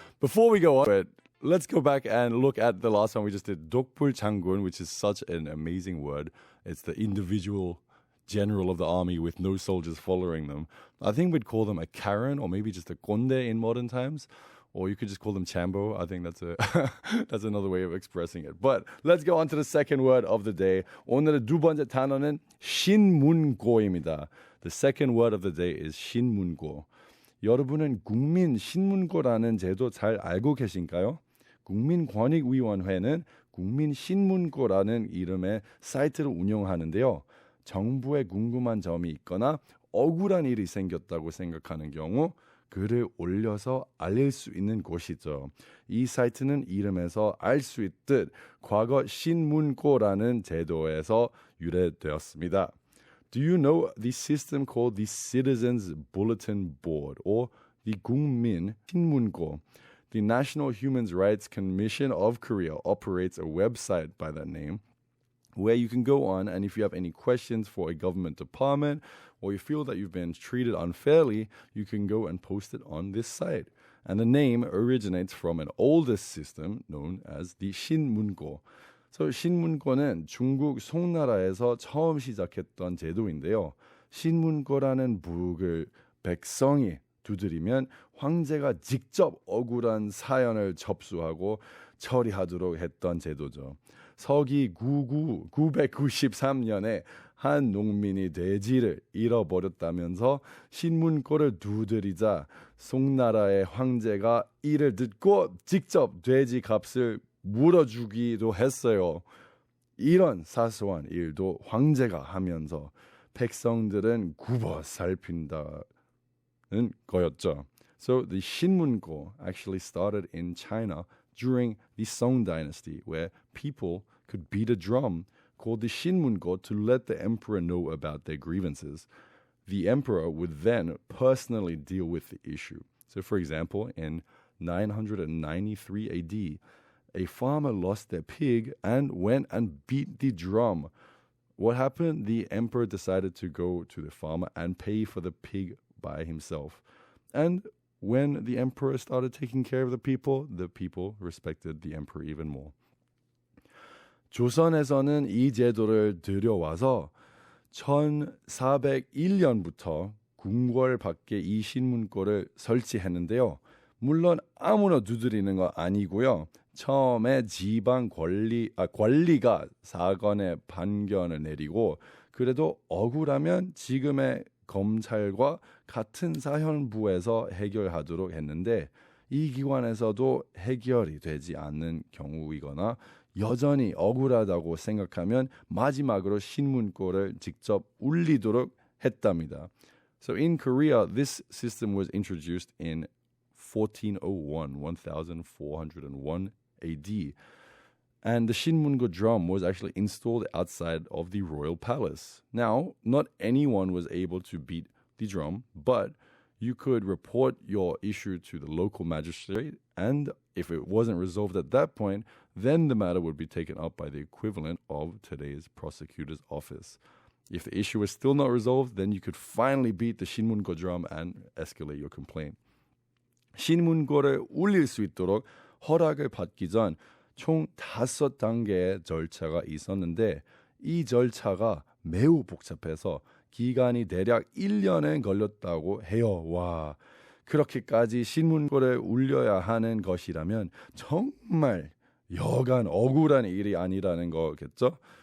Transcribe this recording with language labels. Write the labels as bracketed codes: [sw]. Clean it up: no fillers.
[en] Before we go on, let's go back and look at the last one we just did, 독불장군, which is such an amazing word. It's the individual general of the army with no soldiers following them. I think we'd call them a Karen or maybe just a Konde in modern times. Or you could just call them Chambo. I think that's another way of expressing it. But let's go on to the second word of the day. [ko] 오늘의 두 번째 단어는 신문고입니다. [en] The second word of the day is 신문고. [ko] 여러분은 국민신문고라는 제도 잘 알고 계신가요? 국민권익위원회는 국민신문고라는 이름의 사이트를 운영하는데요. 정부에 궁금한 점이 있거나 억울한 일이 생겼다고 생각하는 경우 글을 올려서 알릴 수 있는 곳이죠. 이 사이트는 이름에서 알 수 있듯 과거 신문고라는 제도에서 유래되었습니다. [en] Do you know the system called the Citizens Bulletin Board or the 국민 신문고? The National Human Rights Commission of Korea operates a website by that name where you can go on, and if you have any questions for a government department or you feel that you've been treated unfairly, you can go and post it on this site. And the name originates from an older system known as the 신문고. [ko] So 신문고는 중국 송나라에서 처음 시작했던 제도인데요. 신문고라는 북을 백성이 두드리면 황제가 직접 억울한 사연을 접수하고 처리하도록 했던 제도죠. 서기 993년에 한 농민이 돼지를 잃어버렸다면서 신문고를 두드리자 송나라의 황제가 이를 듣고 직접 돼지 값을 물어주기도 했어요. 이런 사소한 일도 황제가 하면서 백성들은 굽어 살핀다는 거였죠. [en] So the 신문고 actually started in China during the Song dynasty, where people could beat a drum called the 신문고 to let the emperor know about their grievances. The emperor would then personally deal with the issue. So, for example, in 993 AD, a farmer lost their pig and went and beat the drum. What happened? The emperor decided to go to the farmer and pay for the pig by himself. And when the emperor started taking care of the people respected the emperor even more. [ko] 조선에서는 이 제도를 들여와서 1401년부터 궁궐 밖에 이 신문고를 설치했는데요. 물론 아무나 두드리는 거 아니고요. 처음에 지방 관리가 사건의 판결을 내리고 그래도 억울하면 지금의 검찰과 같은 사현부에서 해결하도록 했는데 이 기관에서도 해결이 되지 않는 경우이거나 여전히 억울하다고 생각하면 마지막으로 신문고를 직접 울리도록 했답니다. [en] So in Korea, this system was introduced in 1401 AD. And the Shinmungo drum was actually installed outside of the royal palace. Now, not anyone was able to beat the drum, but you could report your issue to the local magistrate, and if it wasn't resolved at that point, then the matter would be taken up by the equivalent of today's prosecutor's office. If the issue was still not resolved, then you could finally beat the Shinmungo drum and escalate your complaint. [ko] 신문고를 울릴 수 있도록 허락을 받기 전 총 5단계의 절차가 있었는데 이 절차가 매우 복잡해서 기간이 대략 1년에 걸렸다고 해요. 와, 그렇게까지 신문고를 울려야 하는 것이라면 정말 여간 억울한 일이 아니라는 거겠죠?